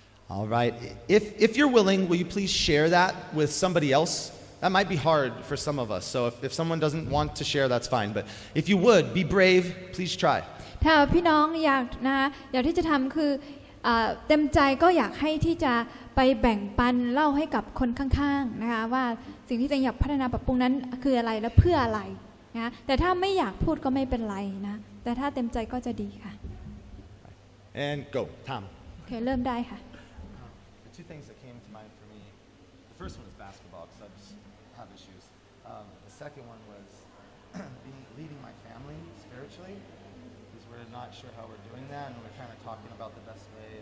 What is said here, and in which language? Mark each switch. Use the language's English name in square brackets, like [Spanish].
[English] All right. If you're willing, will you please share that with somebody else That might be hard for some of us. So if someone doesn't want to share, that's fine. But if you would, be brave. Please try. [Thai] ถ้าพี่น้องอยากที่จะทำคือเต็มใจก็อยากให้ที่จะไปแบ่งปันเล่าให้กับคนข้างๆนะคะว่าสิ่งที่ตัวเองอยากพัฒนาปรับปรุงนั้นคืออะไรและเพื่ออะไรนะแต่ถ้าไม่อยากพูดก็ไม่เป็นไรนะแต่ถ้าเต็มใจก็จะดีค่ะ [English] And go, Tom. [Thai] โอเคเริ่มได้ค่ะ [English] The two things that came to mind for me, the first one is basketball because I just have issues. The second one was leading my family spiritually because we're not sure how we're doing that and we're kind of talking about the best way.